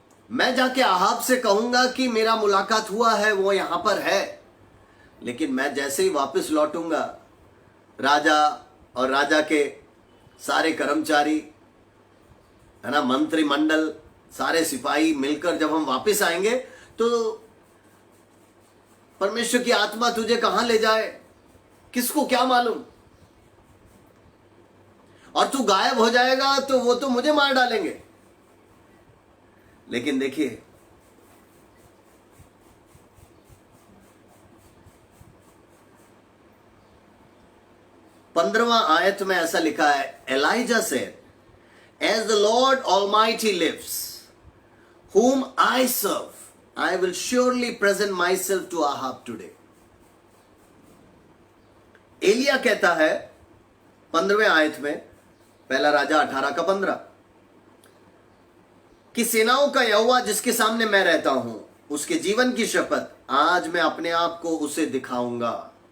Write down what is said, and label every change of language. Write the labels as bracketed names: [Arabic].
[Hindi] मैं जाके आहाब से कहूंगा कि मेरा मुलाकात हुआ है, वो यहां पर है, लेकिन मैं जैसे ही वापस लौटूंगा, राजा और राजा के सारे कर्मचारी, है ना, मंत्रिमंडल, सारे सिपाही मिलकर जब हम वापस आएंगे तो परमेश्वर की आत्मा तुझे कहां ले जाए किसको क्या मालूम, और तू गायब हो जाएगा तो वो तो मुझे मार डालेंगे। लेकिन देखिए, 15वां आयत में ऐसा लिखा है, [English] Elijah said, as the Lord Almighty lives, whom I serve, I will surely present myself to Ahab today. [Hindi] Elia कहता है 15वें आयत में, पहला राजा 18 का 15, कि सेनाओं का यहोवा जिसके सामने मैं रहता हूं, उसके जीवन की शपथ, आज मैं अपने आप को उसे दिखाऊंगा।